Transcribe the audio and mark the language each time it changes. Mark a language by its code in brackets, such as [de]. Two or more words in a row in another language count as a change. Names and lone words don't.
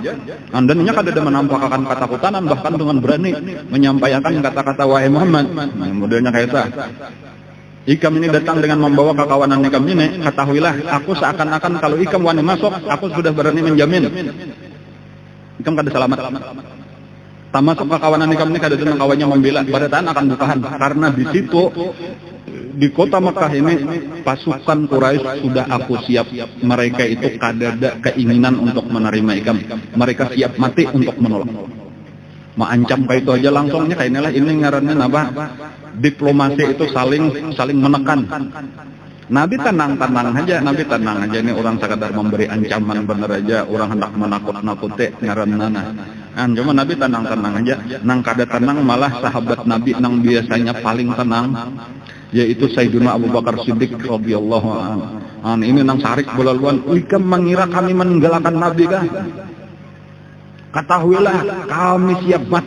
[bjn] Dan nya kada ada menampakkan ketakutan, bahkan dengan berani menyampaikan kata-kata wahai Muhammad. Modelnya kayak itu. Ikam ini datang dengan membawa kekawanan ikam ini, ketahuilah aku seakan-akan kalau ikam wani masuk, aku sudah berani menjamin ikam kada selamat. Termasuk kekawanan ikam ini kada ada kawannya membela, pada tahan akan bukahan. [id] Karena di situ di kota Mekah ini pasukan Quraisy sudah aku siap. [bjn] Mereka itu kada ada keinginan untuk menerima ikam. Mereka siap mati untuk menolak. Mengancam kayak itu aja langsungnya kayak inilah, ini ngarannya apa? [id] Diplomasi itu saling menekan. [bjn] Nabi tenang aja, Nabi tenang aja, ini orang sekadar memberi ancaman bener aja, orang hendak menakut-nakuti ngaranna. Cuma Nabi tenang aja, nang kada tenang malah sahabat Nabi nang biasanya paling tenang, yaitu Sayyidina Abu Bakar Siddiq [ar] رضي الله عنه. [bjn] Ini nang sarik bolaluan, ikam mengira kami meninggalkan Nabi kah? [id] Ketahuilah kami siap mati.